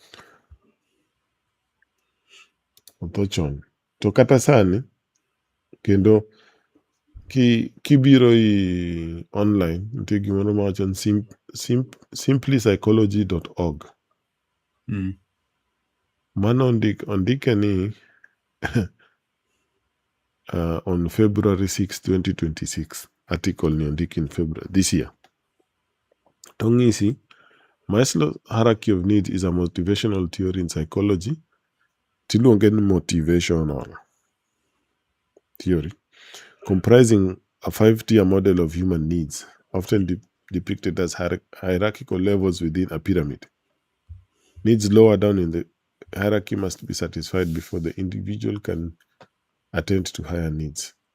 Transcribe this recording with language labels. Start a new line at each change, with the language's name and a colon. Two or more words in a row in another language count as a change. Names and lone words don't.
Luo (Kenya and Tanzania): To kata sani kendo kibiro i online nitie gimoro mawachon simplypsychology.org. Mano ondike ni
English: on February
Luo (Kenya and Tanzania): 6, 2026.
English: Article
Luo (Kenya and Tanzania): ni ondike
English: in February this year. Tongisi, Maslow's hierarchy of needs is a motivational theory in psychology.
Luo (Kenya and Tanzania): Tiluonge ni
English: motivational theory, comprising a 5-tier model of human needs, often depicted as hierarchical levels within a pyramid. Needs lower down in the hierarchy must be satisfied before the individual can attend to higher needs.